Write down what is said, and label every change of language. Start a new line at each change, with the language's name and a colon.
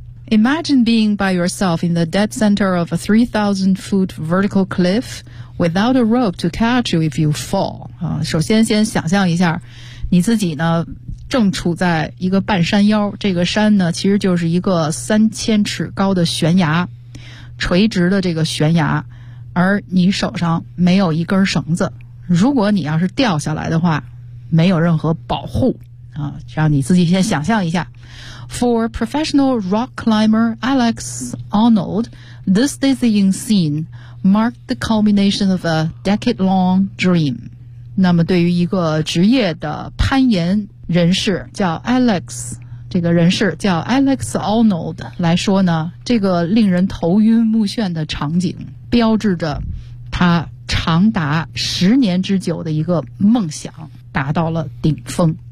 English: Imagine being by yourself in the dead center of a 3,000 foot vertical cliff without a rope to catch you if you fall.、
Chinese: 首先先想象一下你自己呢正处在一个半山腰，这个山呢其实就是一个3000尺高的悬崖，垂直的这个悬崖，而你手上没有一根绳子，如果你要是掉下来的话没有任何保护、让你自己先想象一下。
English: For professional rock climber Alex Arnold, this dizzying scene marked the culmination of a decade-long dream.
Chinese: 那么对于一个职业的攀岩人士叫 Alex, 这个人士叫 Alex Arnold 来说呢，这个令人头晕目眩的场景标志着他长达10年之久的一个梦想达到了顶峰。